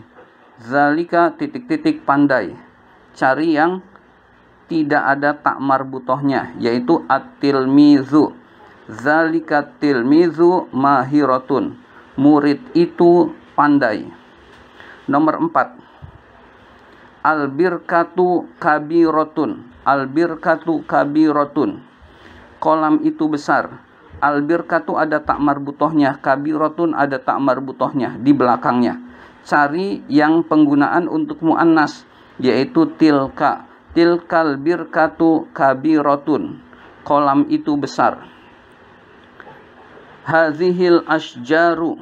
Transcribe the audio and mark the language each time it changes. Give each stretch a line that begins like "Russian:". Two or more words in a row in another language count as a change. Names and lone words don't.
Indonesian: Zalika titik-titik pandai. Cari yang tidak ada tak marbutohnya, yaitu at-tilmizu.
Arabic: ذلك تلميذ ماهرة.
Indonesian: Murid itu pandai. Nomor 4,
Arabic: البركة كبيرة. البركة كبيرة.
Indonesian: Kolam itu besar. Albirkatu ada tak marbutohnya, kabirotun ada tak marbutohnya di belakangnya. Cari yang penggunaan untuk muannas, yaitu tilka.
Arabic: تلك البركة كبيرة.
Indonesian: Kolam itu besar.
Arabic: هذه الأشجار.